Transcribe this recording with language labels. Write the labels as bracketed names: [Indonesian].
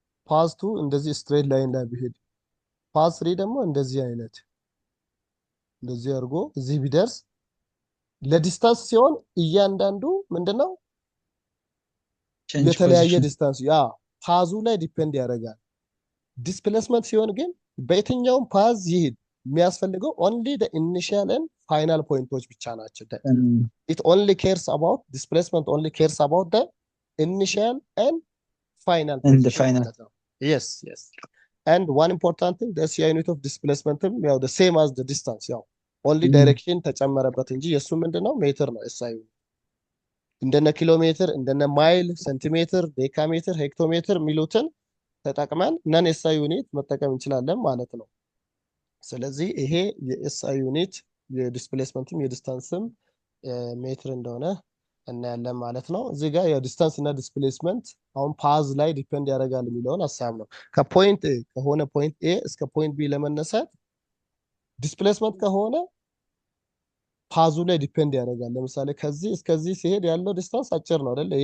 [Amharic] ፓዝ 2 እንደዚህ ስትሬት ላይን ላይ ቢሄድ ፓዝ 3 ደግሞ እንደዚህ አይነት እንደዚህ አድርጎ እዚህ ቢደርስ ለዲስታንስ ሲሆን እያንዳንዱ ምንድነው የተለያየ ዲስታንስ ያ ፓዙ ላይ ዲፔንድ ያደርጋል። ዲስፕሌስመንት ሲሆን ግን በየትኛውም ፓዝ ይሄድ የሚያስፈልገው ኦንሊ [English] the initial and final [Amharic] ፖይንቶች ብቻ ናቸው። [English] it only cares about displacement only cares about the initial and final and the final. yes and one important thing the SI unit of displacement [Amharic] ያው [English] the same as the distance [Amharic] ያው [English] only Mm. [Amharic] direction ተጨመረበት እንጂ የሱ ምንድነው ሜትር ነው SI unit እንደነ ኪሎ ሜትር እንደነ ማይል ሴንቲሜትር ዴካሜትር ሄክቶሜትር የሚሉትን ተጠቅመን ነን SI ዩኒት መጠቀም እንችላለን ማለት ነው። ስለዚህ ይሄ የኤስአይ ዩኒት የዲስፕሌስመንትም የዲስታንስም ሜትር እንደሆነ እናያለን ማለት ነው። እዚህ ጋር የዲስታንስ እና ዲስፕሌስመንት አሁን ፓዝ ላይ ዲፔንድ ያደርጋል የሚለውን ሀሳብ ነው። ከፖይንት ኤ ከሆነ ፖይንት ኤ እስከ ፖይንት ቢ ለመነሳት ዲስፕሌስመንት ከሆነ ፓዙ ላይ ዲፔንድ ያደርጋል። ለምሳሌ ከዚህ እስከዚህ ሲሄድ ያለው ዲስታንስ አጭር ነው አይደል?